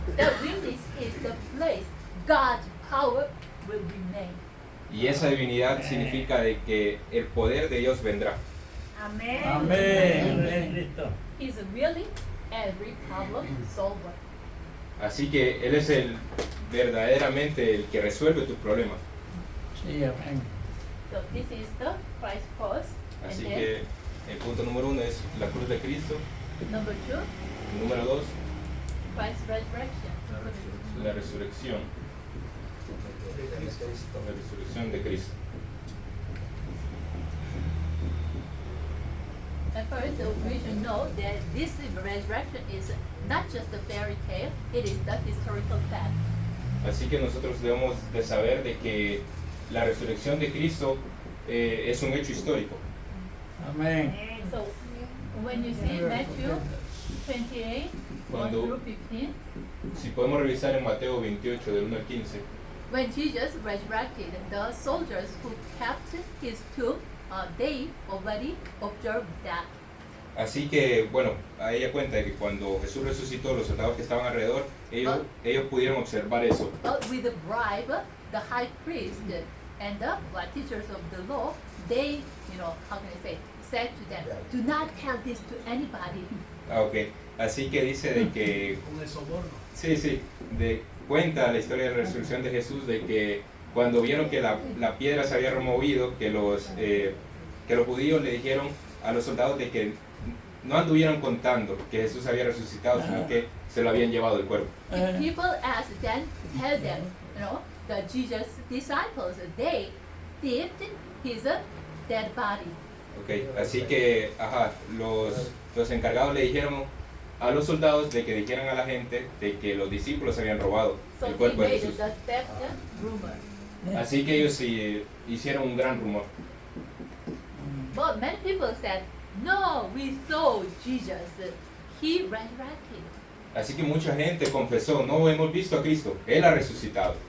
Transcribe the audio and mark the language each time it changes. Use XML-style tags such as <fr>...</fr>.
<en>That weakness is the place God's power will remain.</en> <es>Y esa divinidad significa de que el poder de Dios vendrá. Amén. Amén.</es> <en>He's really every problem solver.</en> <es>Así que Él es verdaderamente el que resuelve tus problemas. Sí, amén.</es> <en>So this is the Christ cross.</en> <es>Así</es> <en>And</en> <es>que el punto número 1 es la cruz de Cristo.</es> <en>then number 2,</en> <es>Número 2,</es> <en>Christ's resurrection.</en> <es>La resurrección. La resurrección de Cristo.</es> <en>And first, we should know that this resurrection is not just a fairy tale, it is the historical fact.</en> <es>Así que nosotros debemos de saber de que la resurrección de Cristo es un hecho histórico. Amén.</es> <en>So, when you see Matthew 28, 1</en> <es>Cuando-</es> <en>through 15,</en> <es>Si podemos revisar en Mateo 28, del 1 al 15,</es> <en>when Jesus resurrected, the soldiers who kept his tomb, they already observed that.</en> <es>así que, bueno, a ella cuenta que cuando Jesús resucitó, los soldados que estaban alrededor, ellos pudieron observar eso.</es> <en>But with a bribe, the high priest and the teachers of the law, they, how can I say, said to them, do not tell this to anybody.</en> <es>Ah, ok. Así que dice de que, Con el soborno. sí, cuenta la historia de la resurrección de Jesús, de que cuando vieron que la piedra se había removido, que los judíos le dijeron a los soldados de que no anduvieran contando que Jesús había resucitado, sino que se lo habían llevado el cuerpo.</es> <en>If people ask them, tell them, the Jesus disciples, they dipped his dead body. Okay.</en> <es>Así que los encargados le dijeron a los soldados de que dijeran a la gente de que los discípulos habían robado</es> <en>So</en> <es>el</es> <en>they</en> <es>cuerpo de</es> <en>made</en> <es>Jesús.</es> <en>the theft rumor.</en> <es>Así que ellos sí hicieron un gran rumor.</es> <en>But many people said, no, we saw Jesus. He resurrected.</en> <es>Así que mucha gente confesó, no hemos visto a Cristo, Él ha resucitado.</es>